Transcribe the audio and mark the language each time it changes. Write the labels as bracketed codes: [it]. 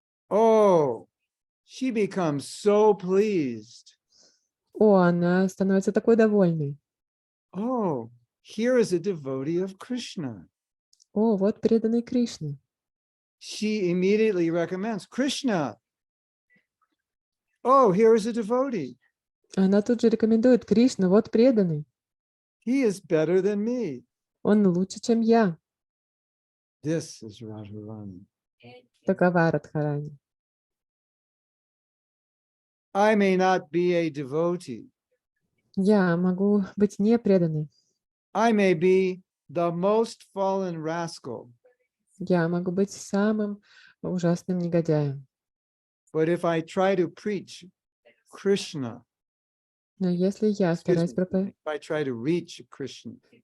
[en] oh, she becomes so pleased. [ru] она становится такой довольной. [en] Oh, here is a devotee of Krishna. [ru] Вот преданный Кришне. [en] She immediately recommends Krishna. Oh, here is a devotee. [ru] Она тут же рекомендует Кришну, вот преданный. [en] He is better than me. [ru] Он лучше, чем я. [en] This is Radharani. [ru] Такова Радхарани. [en] I may not be a devotee. [ru] Я могу быть не преданной. [en] I may be the most fallen rascal. [ru] Я могу быть самым ужасным негодяем. [en] But if I try to preach Krishna, [ru] Но если я стараюсь [en] if I try to reach Krishna